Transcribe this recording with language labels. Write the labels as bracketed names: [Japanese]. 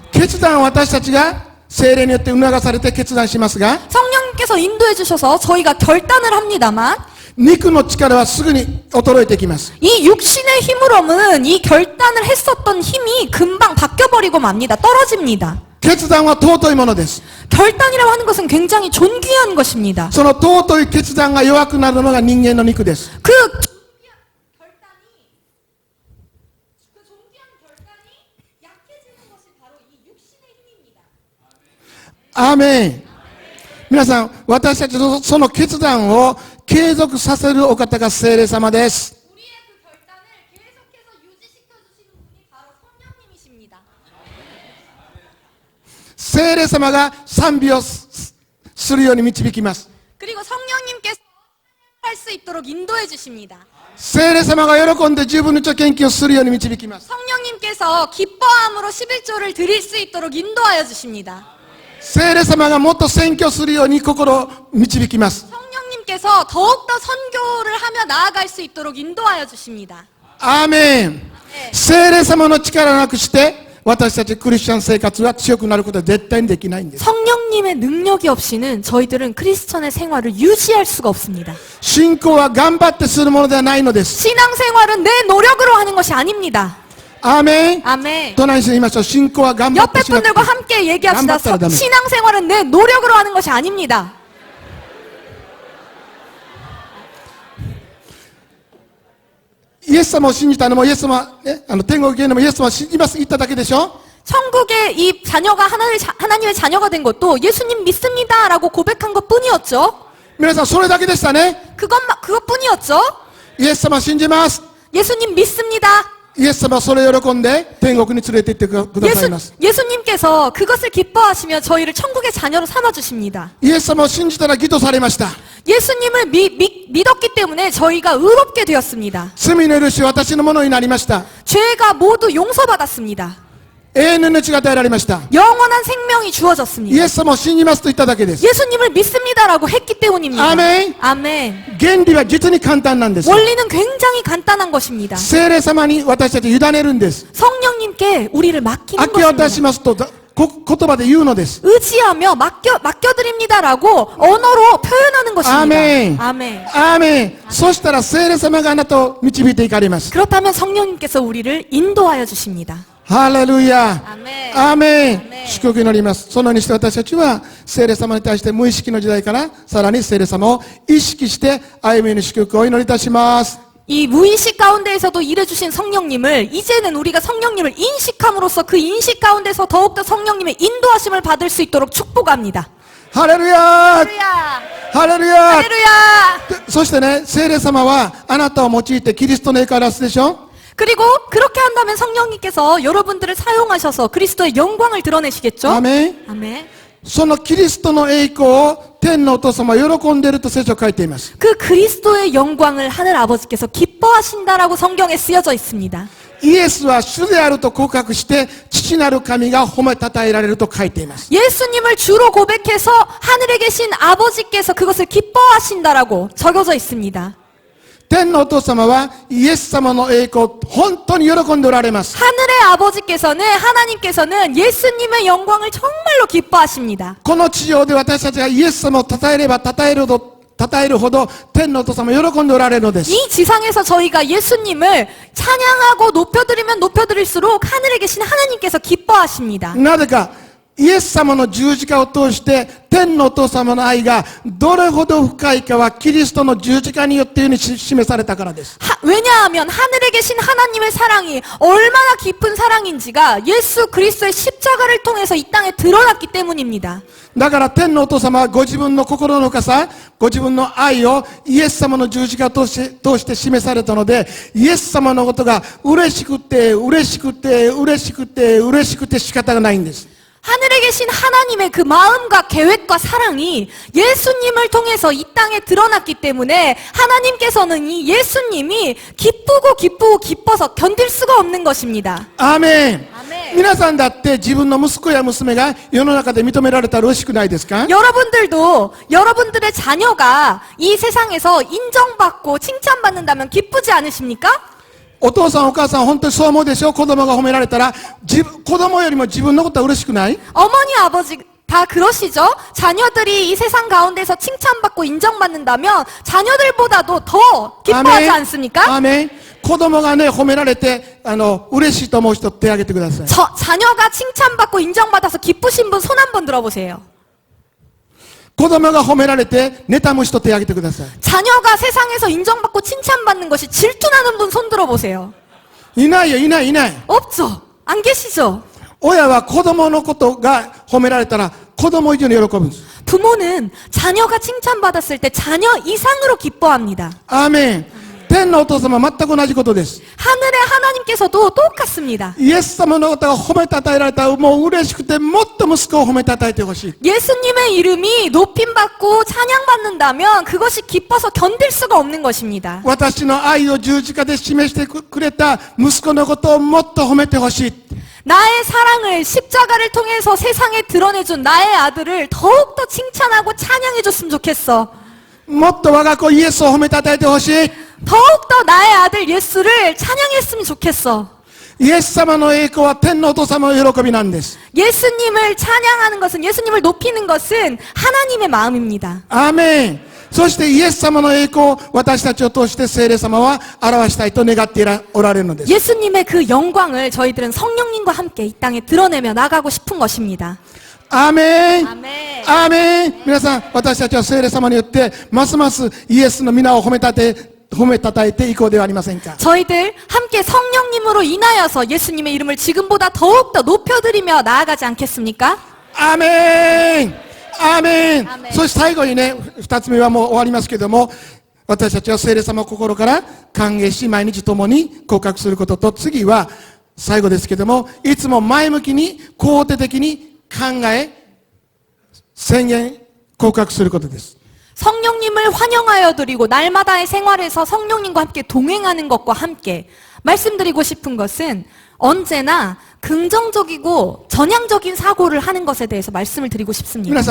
[Japanese] 決断は私たちが聖霊によって促されて決断しますが、 [Korean] 성령님께서 인도해 주셔서 저희가 결단을 합니다만 [Japanese] 肉の力はすぐに衰えてきます。 [Korean] 이 육신의 힘으로는 이 결단을 했었던 힘이 금방 바뀌어버리고 맙니다. 떨어집니다. [Japanese] 決断は尊いものです。 [Korean] 결단이라고 하는 것은 굉장히 존귀한 것입니다. [Japanese] その尊い決断が弱くなるのが人間の肉です。 [Korean] 그 존귀한 결단이 약해지는 것이 바로 이 육신의 힘입니다. [Japanese] アーメン。皆さん、私たちのその決断を継続させるお方が聖霊様です。 [Korean] 우리의 그 결단을 계속해서 유지시켜 주시는 분이 바로 성령님이십니다. [Japanese] 聖霊様が賛美をするように導きます。 [Korean] 그리고 성령님께서 할 수 있도록 인도해 주십니다. [Japanese] 聖霊様が喜んで10分の1献金をするように導きます。 [Korean] 성령님께서 기뻐함으로 11조를 드릴 수 있도록 인도하여 주십니다. [Japanese] 聖霊様がもっと宣教するように心を導きます。 [Korean] 성령님께서 더욱더 선교를 하며 나아갈 수 있도록 인도하여 주십니다. [Japanese] アーメン。聖霊様の力なくして私たちクリスチャン生活は強くなることは絶対にできないんです。 [Korean] 성령님의 능력이 없이는 저희들은 크리스천의 생활을 유지할 수가 없습니다. [Japanese] 信仰は頑張ってするものではないのです。 [Korean] 신앙생활은 내 노력으로 하는 것이 아닙니다. [Japanese] アーメン。 [Korean] 아멘. [Japanese] 隣に言いましょう。信仰は頑張って [Korean] 옆에 [Japanese] しなくて [Korean] 분들과 함께 얘기합시다. [Japanese] 頑張ったらダメ. [Korean] 신앙생활은 내 노력으로 하는 것이 아닙니다. [Japanese] イエス様を信じたのもイエス様、ね、天国行けるのもイエス様を信じます言っただけでしょ。 [Korean] 천국에 이 자녀가 하나님의 자녀가 된 것도 예수님 믿습니다라고 고백한 것뿐이었죠. [Japanese] 皆さんそれだけでしたね。 [Korean] 그것뿐이었죠. [Japanese] イエス様を信じます。 [Korean] 예수님 믿습니다. [Japanese] イエス様はそれを喜んで天国に連れて行ってくださいます。 [Korean] 예수님께서 그것을 기뻐하시며 저희를 천국의 자녀로 삼아 주십니다. [Japanese] イエス様を信じたら義とされました。 [Korean] 예수님을 믿었기 때문에 저희가 의롭게 되었습니다. [Japanese] 罪の許しは私のものになりました。 [Korean] 죄가 모두 용서받았습니다. [Japanese] 永遠の命が与えられました。 [Korean] 영원한 생명이 [Japanese] イ [Korean] 주어졌습니다. [Japanese] エス様を信じますと言っただけです。 [Korean] 예수님을 믿습니다라고 했기 때문입니다. 아멘. 아멘. [Japanese] 原理は実に簡単なんです。 [Korean] 원리는 굉장히 간단한 것입니다. [Japanese] 聖霊様に私たち委ねるんです。 [Korean] 성령님께 우리를 맡기는 [Japanese] 明け渡し [Korean] 것입니다. [Japanese] ますと言葉で言うのです。 [Korean] 의지하며 맡겨드립니다라고 언어로 표현하는 것입니다. 아멘. 아멘. [Japanese] アーメン。そしたら聖霊様があなたを導いていかれます。 [Korean] 그렇다면 성령님께서 우리를 인도하여 주십니다. [Japanese] ハレルヤ。 [Korean] 아멘. [Japanese] アーメン。メン祝福祈ります。そのようにして私たちは聖霊様に対して無意識の時代からさらに聖霊様を意識して歩みに祝福をお祈りいたします。 [Korean] 이 무의식 가운데에서도 일해주신 성령님을 이제는 우리가 성령님을 인식함으로써 그 인식 가운데서 더욱더 성령님의 인도하심을 받을 수 있도록 축복합니다. [Japanese] ハレルヤ。 [Korean] 할렐루야! [Japanese] ハレルヤ。 [Korean] 할렐루야! [Japanese] そしてね、聖霊様はあなたを用いてキリストの栄光を表すでしょ。 [Korean] 그리고 그렇게 한다면 성령님께서 여러분들을 사용하셔서 그리스도의 영광을 드러내시겠죠? [Japanese] アーメン。 [Korean] 아멘. [Japanese] そのキリストの栄光を天のお父様は喜んでいると聖書は書いています。 [Korean] 그 그리스도의 영광을 하늘 아버지께서 기뻐하신다라고 성경에 쓰여져 있습니다. [Japanese] イエスは主であると告白して父なる神が褒めたたえられると書いています。 [Korean] 예수님을 주로 고백해서 하늘에 계신 아버지께서 그것을 기뻐하신다라고 적어져 있습니다. [Japanese] 天のお父様はイエス様の栄光を本当に喜んでおられます。 [Korean] 하늘의 아버지께서는 하나님께서는 예수님의 영광을 정말로 기뻐하십니다. [Japanese] この地上で私たちがイエス様を称えれば称えるほど天のお父様は喜んでおられるのです。 [Korean] 이 지상에서 저희가 예수님을 찬양하고 높여드리면 높여드릴수록 하늘에 계신 하나님께서 기뻐하십니다. [Japanese] なぜかイエス様の十字架を通して天のお父様の愛がどれほど深いかはキリストの十字架によって示されたからです。 [Korean] 왜냐하면 하늘에 계신 하나님의 사랑이 얼마나 깊은 사랑인지가 예수 그리스도의 십자가를 통해서 이 땅에 드러났기 때문입니다. [Japanese] だから天のお父様はご自分の心の深さ、ご自分の愛をイエス様の十字架を通して示されたので、イエス様のことが嬉しくて嬉しくて嬉しくて嬉しくて仕方がないんです。 [Korean] 하늘에 계신 하나님의 그 마음과 계획과 사랑이 예수님을 통해서 이 땅에 드러났기 때문에 하나님께서는 이 예수님이 기뻐서 견딜 수가 없는 것입니다. [Japanese] アーメン。 [Korean] 아멘. [Japanese] 皆さんだって自分の息子や娘が世の中で認められたら嬉しくないですか？ [Korean] 여러분들도 여러분들의 자녀가 이 세상에서 인정받고 칭찬받는다면 기쁘지 않으십니까? [Japanese] お父さんお母さん本当にそう思うでしょ。子供が褒められたら子供よりも自分のことは嬉しくない？ [Korean] 어머니 아버지 다 그러시죠? 자녀들이 이 세상 가운데서 칭찬받고 인정받는다면 자녀들보다도 더 기뻐하지 않습니까? [Japanese] アーメン。子供がね褒められて嬉しいと思う人手を挙げてください。 [Korean] 자녀가 칭찬받고 인정받아서 기쁘신 분 손 한번 들어보세요. [Japanese] 子供が褒められて妬む人手を挙げてください。 [Korean] 자녀가 세상에서 인정받고 칭찬받는 것이 질투나는 분 손 들어보세요. [Japanese] いないよ、いないいない。 [Korean] 없죠? 안 계시죠? [Japanese] 親は子供のことが褒められたら子供以上に喜ぶんです。 [Korean] 부모는 자녀가 칭찬받았을 때 자녀 이상으로 기뻐합니다. [Japanese] アーメン。天のお父様は全く同じことです。 [Korean] 하늘의 하나님께서도 똑같습니다. [Japanese] イエス様のことが褒めたたえられたらもう嬉しくてもっと息子を褒めたたえてほしい。 [Korean] 예수님의 이름이 높임받고 찬양받는다면 그것이 기뻐서 견딜 수가 없는 것입니다. [Japanese] 私の愛を十字架で示してくれた息子のことをもっと褒めてほしい。 [Korean] 나의 사랑을 십자가를 통해서 세상에 드러내준 나의 아들을 더욱더 칭찬하고 찬양해줬으면 좋겠어. [Japanese] もっと我が子イエスを褒めたたえてほしい。 [Korean] 더욱더 나의 아들 예수를 찬양했으면 좋겠어. [Japanese] イエス様の栄光は天のお父様の喜びなんです。 [Korean] 예수님을 찬양하는 것은, 예수님을 높이는 것은 하나님의 마음입니다. [Japanese] アーメン。そしてイエス様の栄光を私たちを通して聖霊様は表したいと願っておられるのです。 [Korean] 예수님의 그 영광을 저희들은 성령님과 함께 이 땅에 드러내며 나가고 싶은 것입니다. [Japanese] アーメン。 [Korean] 아멘. [Japanese] アーメン。皆さん、私たちは聖霊様によってますますイエスの皆を褒めたたえていこうではありませんか。 [Korean] 저희들 함께 성령님으로 인하여서 예수님의 이름을 지금보다 더욱더 높여드리며 나아가지 않겠습니까? [Japanese] アーメン。アーメン。アーメン。そして最後にね、二つ目はもう終わりますけども、私たちは聖霊様を心から歓迎し、毎日共に告白することと、次は最後ですけども、いつも前向きに肯定的に考え、宣言、告白することです。 [Korean] 성령님을 환영하여 드리고 날마다의 생활에서 성령님과 함께 동행하는 것과 함께 말씀드리고 싶은 것은 언제나 긍정적이고 전향적인 사고를 하는 것에 대해서 말씀을 드리고 싶습니다.